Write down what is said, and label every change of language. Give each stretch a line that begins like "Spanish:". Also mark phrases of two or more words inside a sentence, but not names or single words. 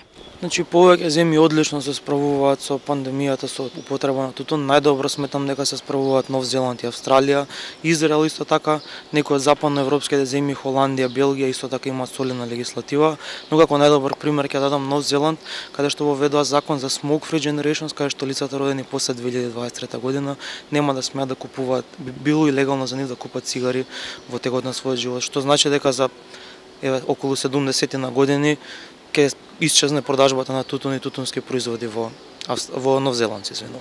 Macedonian: Значи, повеќе земји одлично се справуваат со пандемијата, со употреба на тутун. Најдобро сметам дека се справуваат Нов Зеланд и Австралија, Израел исто така, некои од западноевропските земји, Холандија, Белгија исто така имаат солидна легислатива, но како најдобар пример ќе дадам Нов Зеланд, каде што воведува закон за
English: smoke-free generations,
Macedonian: каде што лицата родени после 2023 година нема да смеат да купуваат, било и легално за нив да купат цигари во текот на својот живот, што значи дека за околу 70 на години ќе исчезне продажбата на тутун и тутунски производи во Нов Зеланд, извинувам.